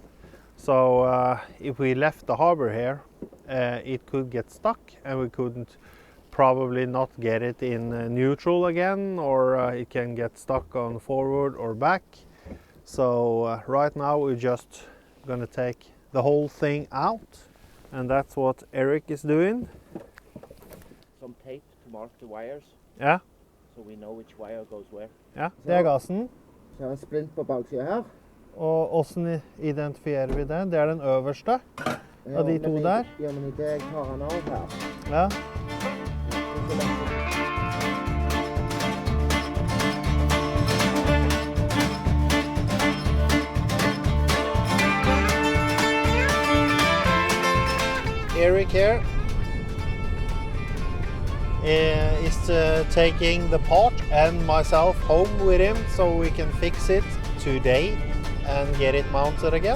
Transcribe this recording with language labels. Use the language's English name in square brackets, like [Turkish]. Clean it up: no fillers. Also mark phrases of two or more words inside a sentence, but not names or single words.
[English] So if we left the harbor here, it could get stuck and we couldn't probably not get it in neutral again, or it can get stuck on forward or back. So right now we're just gonna take the whole thing out, and that's what Eric is doing. Some tape to mark the wires. [Norwegian] Ja. [English] So we know which wire goes where. [Norwegian] Ja, det er gassen. Så jeg har en splint på baksiden her. Og hvordan identifierer vi det? Det er den øverste av de to der. Ja, men det jeg tar den av her. Ja. [English] Eric here is taking the part and myself home with him so we can fix it today and get it mounted again.